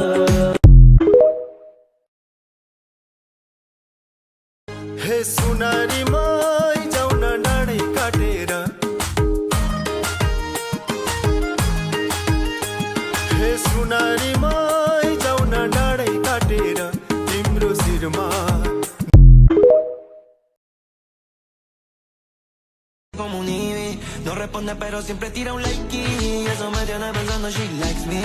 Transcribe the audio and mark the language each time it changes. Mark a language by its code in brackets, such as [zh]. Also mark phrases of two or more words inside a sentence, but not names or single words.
[ne] हे सुनारी मै जाउन डाँडै काटेर हे सुनारी मै जाउन डाँडै काटेर तिम्रो शिरमा [es] como nieve, no responde pero siempre tira un like y eso me tiene pensando [en] she likes me.